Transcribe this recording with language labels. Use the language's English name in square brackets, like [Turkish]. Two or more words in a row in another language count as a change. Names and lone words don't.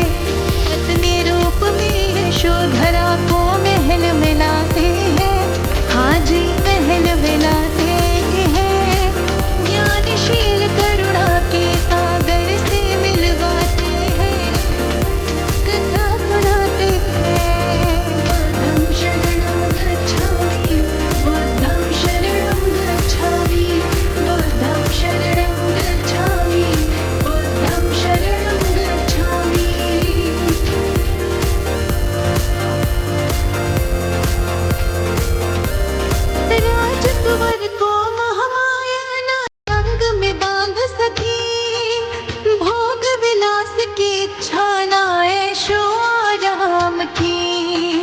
[Hindi] पत्नी रूप में यशोधरा को महल मिलाते हैं, हाजी महल मिलाते हैं। ज्ञानशील करुणा के सागर से मिलवाते हैं, कथा सुनाते हैं। [Pali] बुद्धं शरणं गच्छामि, बुद्धं शरणं गच्छामि, बुद्धं शरणं गच्छामि, बुद्धं शरणं गच्छामि। [Hindi] राजकुंवर को महामाया ना रंग में बांध सकी। भोग विलास की इच्छा ना ऐशो आराम की।